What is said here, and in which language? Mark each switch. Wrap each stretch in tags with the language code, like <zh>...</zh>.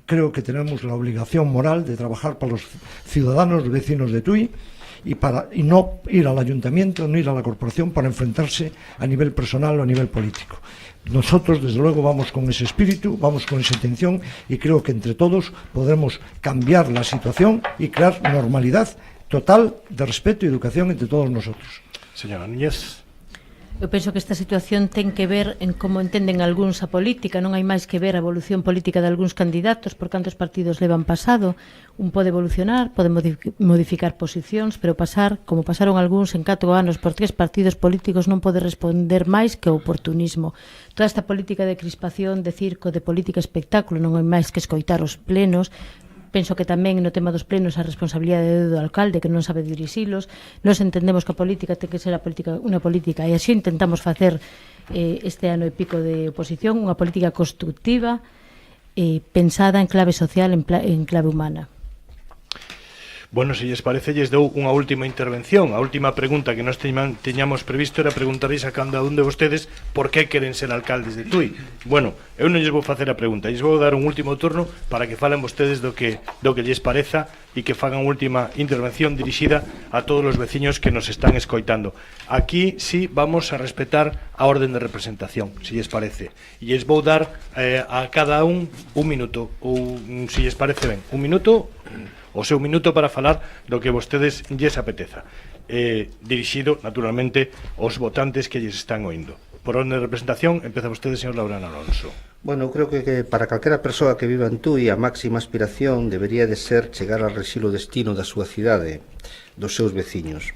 <es>Creo que tenemos la obligación moral de trabajar para los ciudadanos vecinos de Tui y no ir al ayuntamiento, no ir a la corporación para enfrentarse a nivel personal o a nivel político. Nosotros, desde luego, vamos con ese espíritu, vamos con esa intención y creo que entre todos podremos cambiar la situación y crear normalidad total de respeto y educación entre todos nosotros. Señora Núñez.</es> <gl>Eu penso que esta situación ten que ver en como entenden algúns a política, non hai máis que ver a evolución política de algúns candidatos, por cantos partidos levan pasado. Un pode evolucionar, pode modificar posicións, pero pasar, como pasaron algúns en 4 anos por 3 partidos políticos, non pode responder máis que o oportunismo. Toda esta política de crispación, de circo, de política espectáculo, non hai máis que escoitar os plenos. Penso que tamén no tema dos plenos a responsabilidade do alcalde, que non sabe dirixilos. Nos entendemos que a política ten que ser unha política, e así intentamos facer este ano e pico de oposición, unha política constructiva, pensada en clave social, en clave humana. Bueno, se lles parece, lles dou unha última intervención. A última pregunta que nós teñamos previsto era preguntarles a cada un de vostedes por que queren ser alcaldes de Tui. Bueno, eu non lles vou facer a pregunta, lles vou dar un último turno para que falen vostedes do que lles pareza e que fagan unha última intervención dirixida a todos os veciños que nos están escoitando.</gl> <es>Aquí sí vamos a respetar a orden de representación,</es> <gl>se lles parece. E lles vou dar a cada un minuto, ou se lles parece ben, un minuto, o seu minuto para falar do que vostedes lles apeteza, dirixido naturalmente aos votantes que lles están oindo. Por orden de representación, empeza vostede, señor Laureano Alonso. Bueno, creo que para calquera persoa que viva en Tui a máxima aspiración debería de ser chegar ao resilo destino da súa cidade, dos seus veciños.</gl>